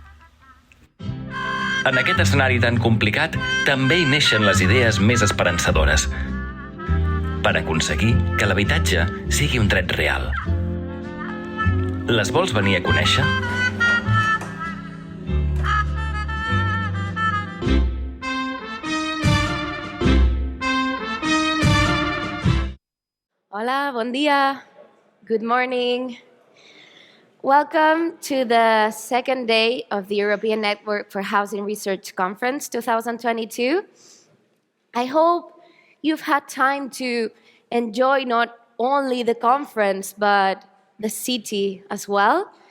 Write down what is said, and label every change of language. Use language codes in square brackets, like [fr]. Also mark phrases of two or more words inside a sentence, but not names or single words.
[ca] En aquest escenari tan complicat també hi neixen les idees més esperançadores per aconseguir que l'habitatge sigui un dret real. Les vols venir a conèixer? Hola, bon dia. [en] Good morning. Welcome to the second day of the European Network for Housing Research Conference 2022. I hope you've had time to enjoy not only the conference, but the city as well.